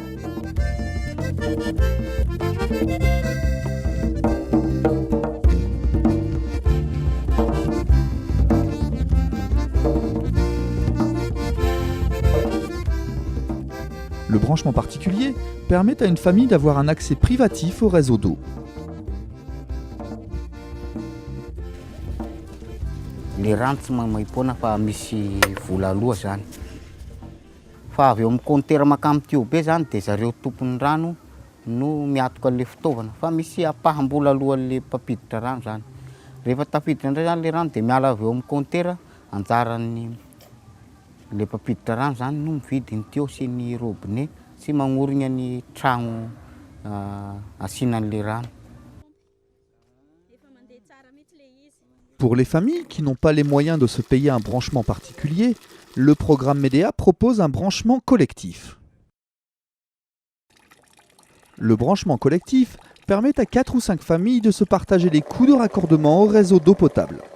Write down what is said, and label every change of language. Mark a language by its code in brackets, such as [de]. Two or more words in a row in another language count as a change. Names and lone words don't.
[fr] Le branchement particulier permet à une famille d'avoir un accès privatif au réseau d'eau. [mg] Le rano tsy maimaim-poana fa misy vola aloha zany. Fa avy eo amin'ny compteur makamy tuyau be zany dia zareo tompon'ny rano no miatoka an'ilay fitaovana. Fa misy apaham-bola alohan'ilay mpampiditra rano zany. Rehefa tafiditra indray zany ilay rano dia miala avy eo amin'ny compteur anjaran'ny le mpampiditra rano zany no mividy ny tuyau sy ny robinet sy magnorigna ny tragno asinan'ilay rano. [fr] Pour les familles qui n'ont pas les moyens de se payer un branchement particulier, le programme Medea propose un branchement collectif. Le branchement collectif permet à 4 ou 5 familles de se partager les coûts de raccordement au réseau d'eau potable.